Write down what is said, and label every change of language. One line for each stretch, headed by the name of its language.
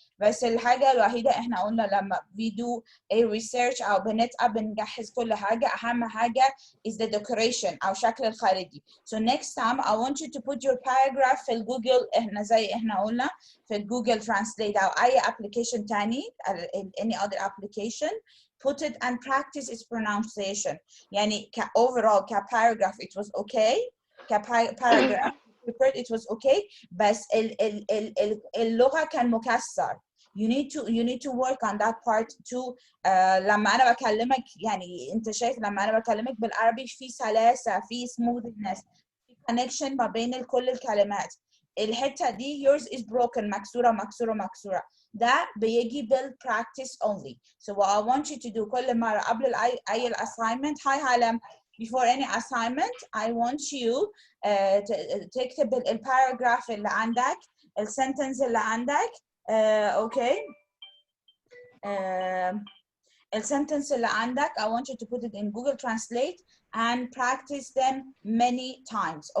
Arabic: بس الحاجة الوحيدة احنا قلنا لما
English: we do a research
Arabic: أو بنجهز كل حاجة، أهم حاجة
English: is the decoration
Arabic: أو شكل الخارجي.
English: So next time I want you to put your paragraph
Arabic: في الجوجل، احنا زي احنا قلنا في الجوجل
English: translate
Arabic: أو أي
English: application تاني any other application, put it and practice its pronunciation. يعني overall paragraph it was okay. Paragraph it was okay،
Arabic: بس اللغة كان مكسر.
English: You need to work on that part too.
Arabic: لما أنا بكلمك يعني أنت شايف لما أنا بكلمك بالعربي في سلاسة، في smoothness، في connection ما بين كل الكلمات. الحتة دي
English: yours is broken،
Arabic: مكسورة مكسورة مكسورة. ده بيجي بالpractice only.
English: So what I want you to do
Arabic: كل مرة قبل أي
English: assignment، هاي هالم before any assignment I want you
Arabic: تكتب الباراجراف اللي عندك،
English: السنتنس اللي عندك، okay، السنتنس اللي عندك I want you to put it in Google Translate and practice them many times.